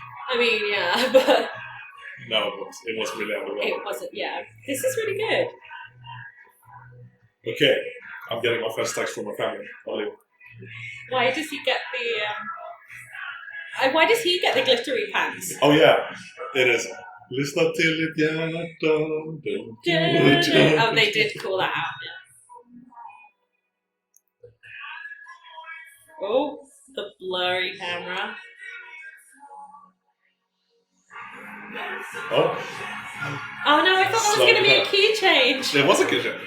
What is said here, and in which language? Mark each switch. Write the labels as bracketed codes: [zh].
[en] I mean, yeah, but. No, it was really underwhelming. It wasn't, yeah. This is really good. Okay, I'm getting my first text from my family. Why does he get why does he get the glittery pants? Oh yeah, it is. [sv] Lyssna till ditt hjärta. [en] Oh, they did call that out. Yeah. Oh, the blurry camera. Oh. Oh no, I thought that was going to be a key change. It was a key change.